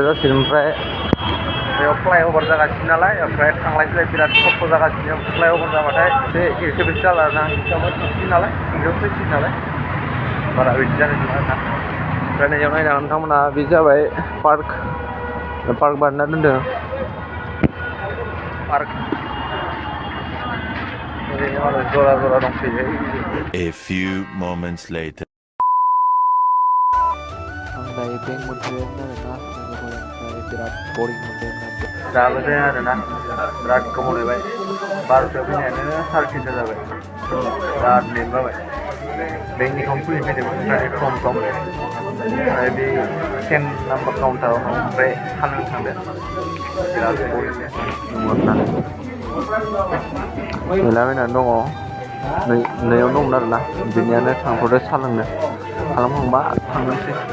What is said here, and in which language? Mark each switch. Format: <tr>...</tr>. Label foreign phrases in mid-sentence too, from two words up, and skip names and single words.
<brx>जासिगोन ओमफ्राय बेयाव फ्लाइअभार जागासिनो नालाय ओमफ्राय थांलाय फैलाय बिराद खस्थ' जागासिनो फ्लाइअभार जाबाथाय एसे बेसे जाला आरोना हिसाबै थांसिगोन नालाय इंलियाव फैसिगोन नालाय बारा बिदि जानाय नङा आरोना ओमफ्राय नैयाव नायनो नोंथांमोना बे जाबाय पार्क बानायना दोनदों पार्क जरा जरा दंफैयो</brx> <en>A few moments later.</en> <brx>आं दायो बेंक मोनफैबायमोन आरोना ओमफ्राय बिराद बरिं मोनदों दाबो जाया आरोना बिराद गोबाव नेबाय 12:00 फैनायानो 3:30 जाबाय बिराद नेबाय बेंकनि एकाउन्ट खुलिनो फैदोंमोन ओमफ्राय सम ओमफ्राय बे 10 नाम्बार काउन्टाराव ओमफ्राय साननो थांदों बिराद बरिं दंमोन नेलाबायनानै दङ नैयाव दंमोन आरोना बिनियानो थांथ'दो साहा लोंनो खालामखांबा थांनोसै</brx>